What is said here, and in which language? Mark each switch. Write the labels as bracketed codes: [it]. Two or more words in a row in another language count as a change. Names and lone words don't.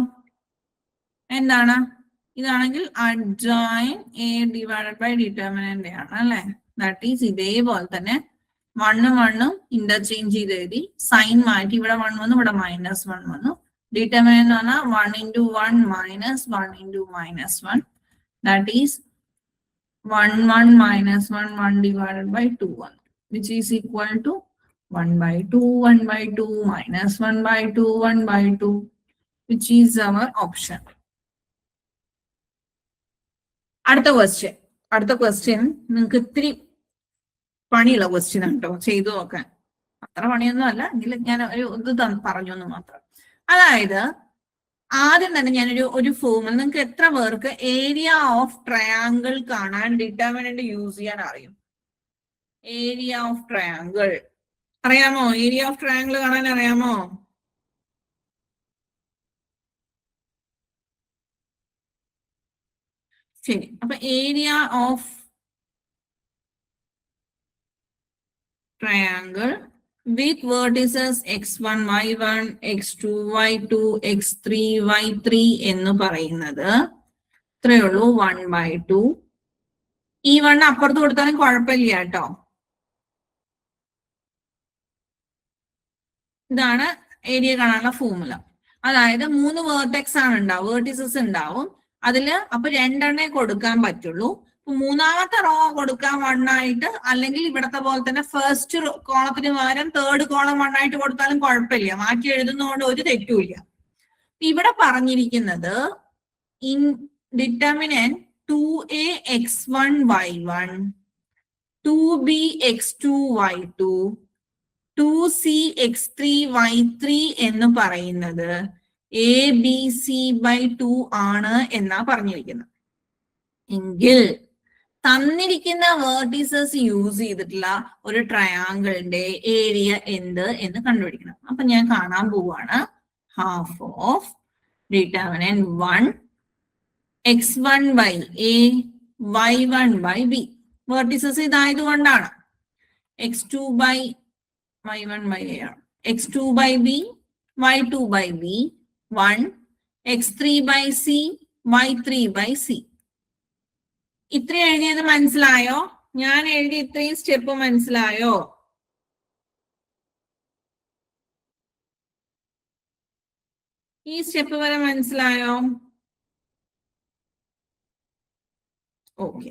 [ml] എന്താണ്? ഇതാണെങ്കിൽ അഡ്ജോയിൻ A / ഡിറ്റർമിനന്റ് ആണ് അല്ലെ? [en] that is [ml] ഇതേപോലെ തന്നെ 1 1 ഇന്റർചേഞ്ച് ചെയ്ത് എഴുതി. സൈൻ മാറ്റി. ഇവിടെ 1 വന്നു, ഇവിടെ -1 വന്നു. ഡിറ്റർമിനന്റ് എന്ന് പറഞ്ഞാൽ 1 × 1 - 1 × -1. [en] that is 1 1 - 1 1 / 2 1, which is equal to 1/2 1/2 -1/2 1/2, which is our option. [ml] അടുത്ത ക്വസ്റ്റ്യൻ നിങ്ങൾക്ക് ഇത്തിരി പണിയുള്ള ക്വസ്റ്റ്യൻ ആണ് കേട്ടോ. ചെയ്തു നോക്കാൻ അത്ര പണിയൊന്നും അല്ല, എങ്കിലും ഞാൻ ഒരു ഇത് പറഞ്ഞു എന്ന് മാത്രം. അതായത് ആദ്യം തന്നെ ഞാനൊരു ഫോമിൽ നിങ്ങൾക്ക് എത്ര പേർക്ക് [en] area of triangle [ml] കാണാൻ ഡിറ്റർമിനന്റ് യൂസ് ചെയ്യാൻ അറിയും? [en] area of triangle [ml] അറിയാമോ? [en] area of triangle [ml] കാണാൻ അറിയാമോ? ശരി. അപ്പൊ [en] area of triangle with vertices x1 y1 x2 y2 x3 y3 [ml] എന്ന് പറയുന്നത് ഇത്രയേ ഉള്ളൂ. 1/2. ഈ 1 അപ്പുറത്ത് കൊടുത്താലും കുഴപ്പമില്ല കേട്ടോ. ഇതാണ് ഏരിയ കാണാനുള്ള ഫോർമുല. അതായത് 3 വേർട്ടെക്സ് ആണ് ഉണ്ടാവും, വേർട്ടിസസ് ഉണ്ടാവും. അതില് അപ്പൊ 2 കൊടുക്കാൻ പറ്റുള്ളൂ. മൂന്നാമത്തെ റോ കൊടുക്കാൻ 1 ആയിട്ട്, അല്ലെങ്കിൽ ഇവിടത്തെ പോലെ തന്നെ ഫസ്റ്റ് കോളത്തിന് പകരം [en] third column [ml] 1 ആയിട്ട് കൊടുത്താലും കുഴപ്പമില്ല. മാറ്റി എഴുതുന്നതുകൊണ്ട് ഒരു തെറ്റുമില്ല. ഇവിടെ പറഞ്ഞിരിക്കുന്നത് [en] in determinant [ml] 2a x1 y1 2b x2 y2 2c x3 y3 എന്ന് പറയുന്നത് ABC/2 ആണ് എന്നാ പറഞ്ഞിരിക്കുന്നത്. എങ്കിൽ തന്നിരിക്കുന്ന വേർട്ടിസസ് യൂസ് ചെയ്തിട്ടുള്ള ഒരു ട്രയാങ്കിളിന്റെ ഏരിയ എന്ത് എന്ന് കണ്ടുപിടിക്കണം. അപ്പൊ ഞാൻ കാണാൻ പോവാണ്. [en] half of determinant 1, x1 by a, y1 by b. [ml] Vertices ഇതായതുകൊണ്ടാണ്. [en] x2 by y1 by a, x2 by b, y2 by b, 1, x3 by c, y3 by c. [ml] ഇത്രയും എഴുതിയത് മനസ്സിലായോ? ഞാൻ എഴുതി ഇത്രയും സ്റ്റെപ്പ് മനസ്സിലായോ? ഈ സ്റ്റെപ്പ് വരെ മനസ്സിലായോ? ഓക്കെ.